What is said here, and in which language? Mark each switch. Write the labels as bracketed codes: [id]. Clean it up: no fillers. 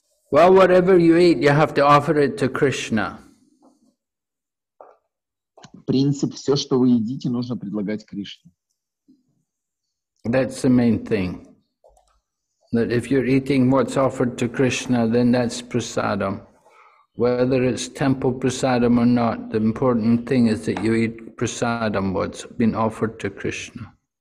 [en] Well, whatever you eat, you have to offer it to Krishna. [ru] Принцип: все, что вы едите, нужно предлагать Кришне. [en] That's the main thing. That if you're eating what's offered to Krishna, then that's prasadam. Whether it's temple prasadam or not, the important thing is that you eat prasadam, what's been offered to Krishna.